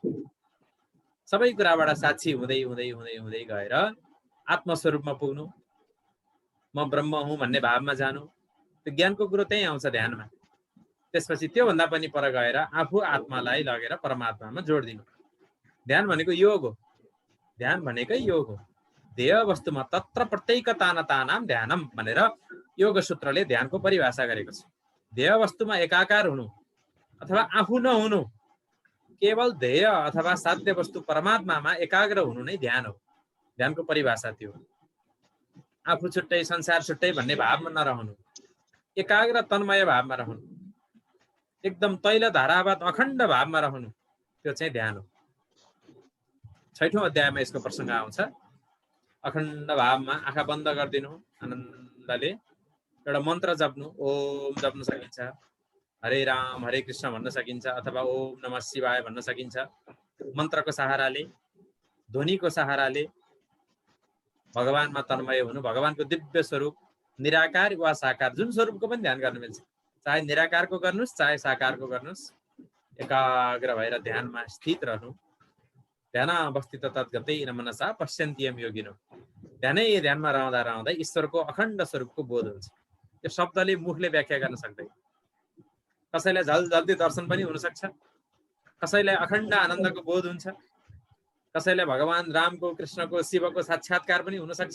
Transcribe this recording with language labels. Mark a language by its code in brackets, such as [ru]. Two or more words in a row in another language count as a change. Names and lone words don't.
[ne] सबै कुराबाट साक्षी हुँदै हुँदै हुँदै हुँदै गएर आत्मस्वरूपमा पुग्नु, म ब्रह्म हुँ भन्ने भावमा जानु। त्यो ज्ञानको कुरो त्यही आउँछ ध्यानमा। त्यसपछि त्योभन्दा पनि पर गएर आफू आत्मालाई लगेर परमात्मामा जोडिदिनु। ध्यान भनेको योग हो, ध्यान भनेकै योग हो। ध्येय वस्तुमा [sa] तत्र प्रत्येकतानतानाम ध्यानम [ne] भनेर योग सूत्रले ध्यानको परिभाषा गरेको छ। ध्येय वस्तुमा एकाकार हुनु अथवा आफू नहुनु, केवल ध्येय अथवा साध्य वस्तु परमात्मामा एकाग्र हुनु नै ध्यान हो। ध्यानको परिभाषा त्यो हो। आफू छुट्टै संसार छुट्टै भन्ने भावमा नरहनु, एकाग्र तन्मय भावमा रहनु, एकदम तैल धारावत अखण्ड भावमा रहनु, त्यो चाहिँ ध्यान हो। 6औं अध्यायमा यसको प्रसङ्ग आउँछ। अखण्ड भावमा आँखा बन्द गरिदिनु, आनन्दले एउटा मन्त्र जप्नु, ओम जप्न सकिन्छ, [sa] हरे राम हरे कृष्ण [ne] भन्न सकिन्छ, अथवा [sa] ओम नमः शिवाय [ne] भन्न सकिन्छ। मन्त्रको सहाराले, ध्वनिको सहाराले भगवानमा तन्मय हुनु, भगवानको दिव्य स्वरूप निराकार वा साकार जुन स्वरूपको पनि ध्यान गर्न मिल्छ, चाहे निराकारको गर्नुहोस् चाहे साकारको गर्नुहोस्, एकाग्र भएर ध्यानमा स्थित रहनु। [sa] ध्यान अवस्थित तद्गतै न मनसा पश्यन्त्यम योगिनो। [ne] ध्यानमा रहँदा रहँदै ईश्वरको अखण्ड स्वरूपको बोध हुन्छ। यो शब्दले मुखले व्याख्या गर्न सक्दैन। कसैलाई जल्दी दर्शन पनि हुन सक्छ, कसैलाई अखण्ड आनन्दको बोध हुन्छ, कसैलाई भगवान रामको कृष्णको शिवको साक्षात्कार पनि हुन सक्छ।